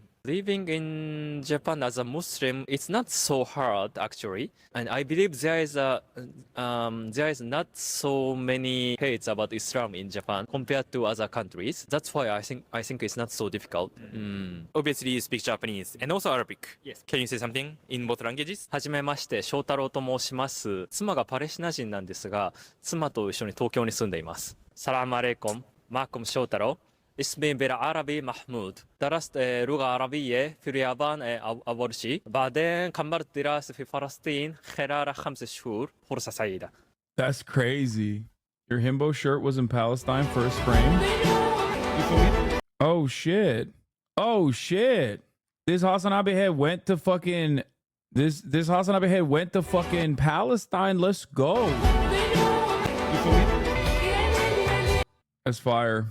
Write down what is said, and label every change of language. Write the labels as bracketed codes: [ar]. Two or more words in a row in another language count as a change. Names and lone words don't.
[en] Living in Japan as a Muslim, it's not so hard actually, and I believe there is not so many hates about Islam in Japan compared to other countries. That's why I think it's not so difficult. Obviously, you speak Japanese and also Arabic. Yes. Can you say something in both languages? [ja] はじめまして、翔太郎と申します。妻がパレスチナ人なんですが、妻と一緒に東京に住んでいます。 [ar] سلام عليكم, معكم翔太郎. اسمي بالعربي محمود. درست لغة عربية في اليابان أول شيء. بعدين كملت دراسة في فلسطين خلال 5 شهور. فرصة سعيدة. [en] That's crazy. Your himbo shirt was in Palestine first frame. Oh shit. Oh shit. This Hassan Abihed went to fucking this Hassan Abihed went to fucking Palestine. Let's go. That's fire.